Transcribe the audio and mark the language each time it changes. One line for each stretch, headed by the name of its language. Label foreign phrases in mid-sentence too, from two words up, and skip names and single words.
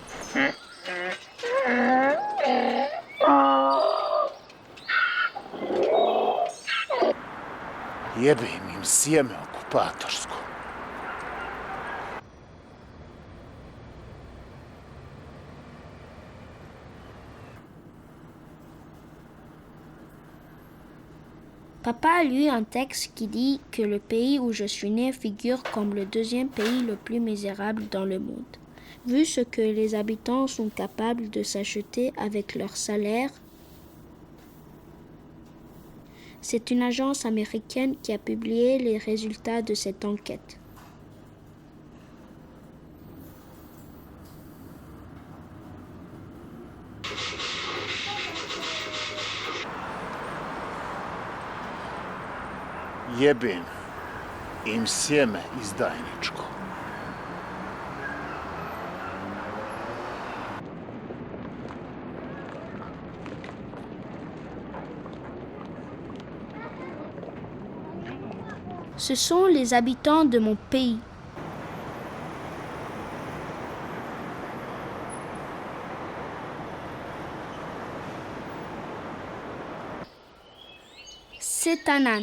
Serbian: Jebim im sjeme okupatorsko.
French: Papa a lu un texte qui dit que le pays où je suis né figure comme le deuxième pays le plus misérable dans le monde. Vu ce que les habitants sont capables de s'acheter avec leur salaire, c'est une agence américaine qui a publié les résultats de cette enquête.
Serbian: Jebim im sjeme izdajničko.
French: Ce sont les habitants de mon pays. C'est un âne.